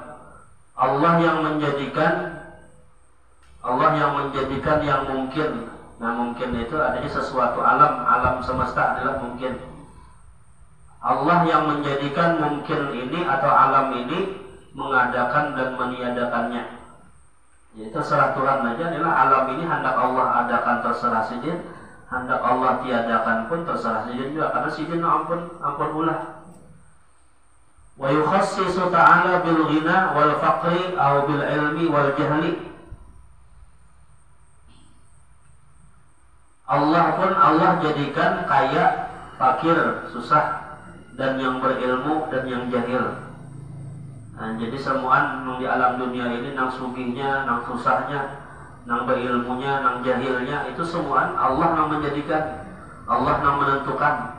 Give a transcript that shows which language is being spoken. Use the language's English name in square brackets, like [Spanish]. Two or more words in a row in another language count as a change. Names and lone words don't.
[Indonesian] Allah yang menjadikan yang mungkin. Nah mungkin itu adanya sesuatu alam semesta adalah mungkin. Allah yang menjadikan mungkin ini atau alam ini mengadakan dan meniadakannya. Jadi terserah Tuhan aja adalah alam ini hendak Allah adakan terserah sidin, hendak Allah tiadakan pun terserah sidin juga, karena sidin ampun ulah. [Arabic] ويخصص تعالى بالغنى والفقر أو بالعلم والجهل. [Indonesian] Allah jadikan kaya, fakir, susah, dan yang berilmu dan yang jahil. Nah, jadi semua di alam dunia ini nang sugihnya, nang susahnya, nang berilmunya, nang jahilnya, itu semua Allah yang menjadikan, Allah yang menentukan.